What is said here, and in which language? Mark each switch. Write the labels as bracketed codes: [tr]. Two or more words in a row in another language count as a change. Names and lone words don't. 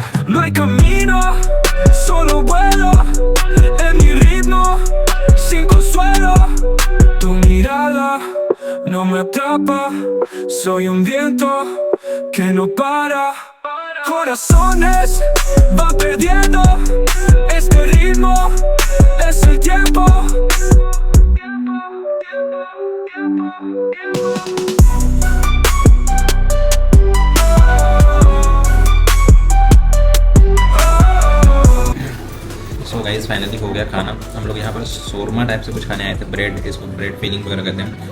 [es] No hay camino, solo vuelo en mi ritmo, sin consuelo. Tu mirada no me atrapa, soy un viento que no para. Corazones van perdiendo este ritmo, es el tiempo. [en] so guys finally [hi] हो गया खाना। हम लोग यहाँ पर शोरमा टाइप से कुछ खाने आए थे, ब्रेड, इसको [en] bread filling [hi] वगैरह कहते हैं।